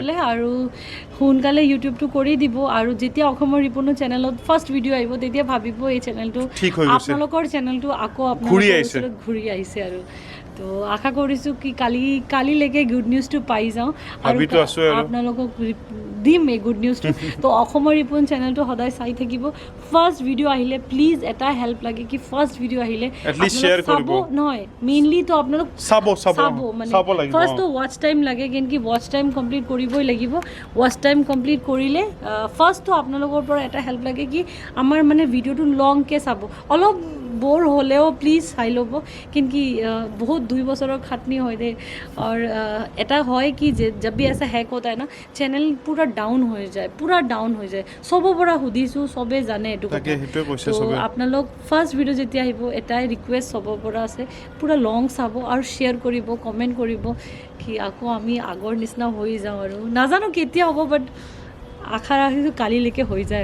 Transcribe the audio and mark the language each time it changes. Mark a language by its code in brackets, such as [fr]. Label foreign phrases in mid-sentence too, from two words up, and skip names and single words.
[as] আৰু সোনকালে ইউটিউবটো কৰি দিব আৰু যেতিয়া অসমৰ ৰিপনৰ চেনেলত [en] first video' [as] আহিব তেতিয়া ভাবিব এই চেনেলটো আপোনালোকৰ চেনেলটো আকৌ আপোনালোকৰ ঘূৰি আহিছে আৰু তো আশা কৰিছোঁ কি কালিলৈকে [en] good newsটো [as] পাই যাওঁ আৰু আপোনালোকক দিম এই [en] good newsটো [as] তো অসমৰ ৰিপন চেনেলটো সদায় চাই থাকিব [en] first video' [as] আহিলে প্লিজ এটা হেল্প লাগে কি [en] first video' [as] আহিলে চাব নহয় মেইনলি তো আপোনালোক চাব মানে ফাৰ্ষ্টটো [en] watch time [as] লাগে কিন্তু [en] watch time [as] কমপ্লিট কৰিবই লাগিব [en] watch time [as] কমপ্লিট কৰিলে ফাৰ্ষ্টটো আপোনালোকৰ পৰা এটা হেল্প লাগে কি আমাৰ মানে ভিডিঅ'টো লংকৈ চাব অলপ बोर होलेও प्लीज চাই ল'ব [hi] क्योंकि बहुत [as] 2 বছৰৰ খাটনি হয় দে और এটা হয় [hi] कि जब भी ऐसा हैक होता है ना चैनल पूरा डाउन हो [as] जाए सबो পৰা সুধিছো সবে জানে এটো কথা তো আপোনালোক [en] first video' [as] যেতিয়া আহিব এটাই ৰিকুৱেষ্ট সবৰ পৰা আছে পুৰা লং চাব আৰু শ্বেয়াৰ কৰিব কমেণ্ট কৰিব কি আকৌ আমি আগৰ নিচিনা হৈ যাওঁ আৰু নাজানো কেতিয়া হ'ব বাট আশা ৰাখিছোঁ কালিলৈকে হৈ যায়